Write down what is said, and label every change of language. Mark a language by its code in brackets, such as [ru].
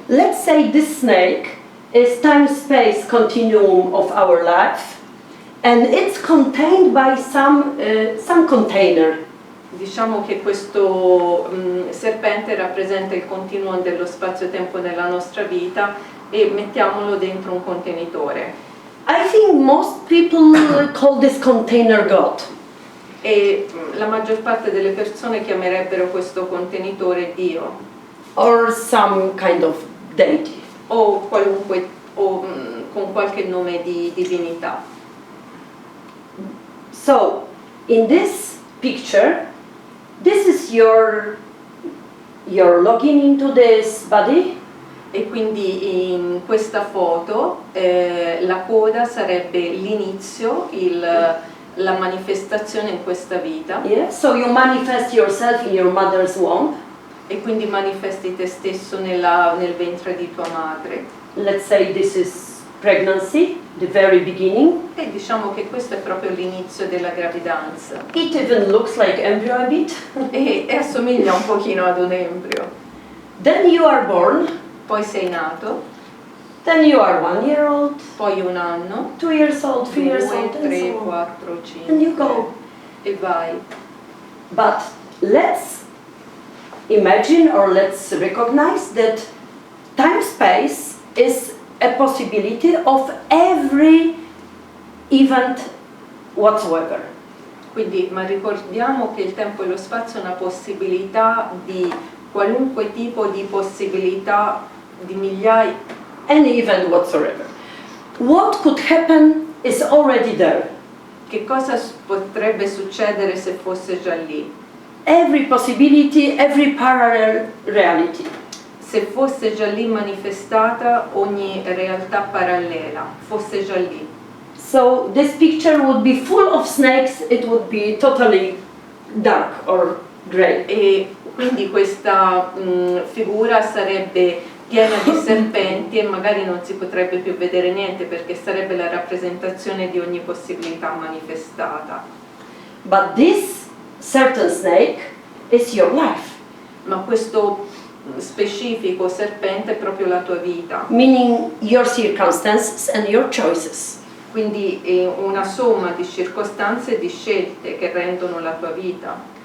[en] Let's say this snake is time-space continuum of our life, and it's contained by some container. [it] Diciamo che questo serpente rappresenta il continuum dello spazio-tempo nella nostra vita e mettiamolo dentro un contenitore. [en] I think most people call this container God. [it] E la maggior parte delle persone chiamerebbero questo contenitore Dio [en] Or some kind of deity. [it] o qualunque con qualche nome di divinità. [en] So, in this picture, this is your login into this body. [it] E quindi in questa foto la coda sarebbe l'inizio, la manifestazione in questa vita. [en] Yeah. So you manifest yourself in your mother's womb. [it] E quindi manifesti te stesso nel ventre di tua madre. [en] Let's say this is pregnancy, the very beginning. [it] E diciamo che questo è proprio l'inizio della gravidanza. [en] It even looks like embryo a bit. [it] E assomiglia un pochino ad un embrio. [en] Then you are born. [it] Poi sei nato, [en] Then you are 1 year old, [it] poi 1 anno, [en] 2 years old, 3 years [it] 2, [en] old, and [it] 3, [en] so on. [it] 4, 5, [en] And you go. [it] e vai. [en] But let's imagine or let's recognize that time-space is a possibility of every event whatsoever. [it] Quindi, ma ricordiamo che il tempo e lo spazio è una possibilità di qualunque tipo di possibilità di migliaia. [en] Any event whatsoever. What could happen is already there. [it] Che cosa potrebbe succedere se fosse già lì? [en] Every possibility, every parallel reality. [it] Se fosse già lì manifestata ogni realtà parallela, fosse già lì. [en] So this picture would be full of snakes, it would be totally dark or grey. [it] E quindi questa figura sarebbe piena di serpenti e magari non si potrebbe più vedere niente perché sarebbe la rappresentazione di ogni possibilità manifestata. [en] But this certain snake is your life. [it] Ma questo specifico serpente è proprio la tua vita. [en] Meaning your circumstances and your choices. [it] Quindi è una somma di circostanze e di scelte che rendono la tua vita.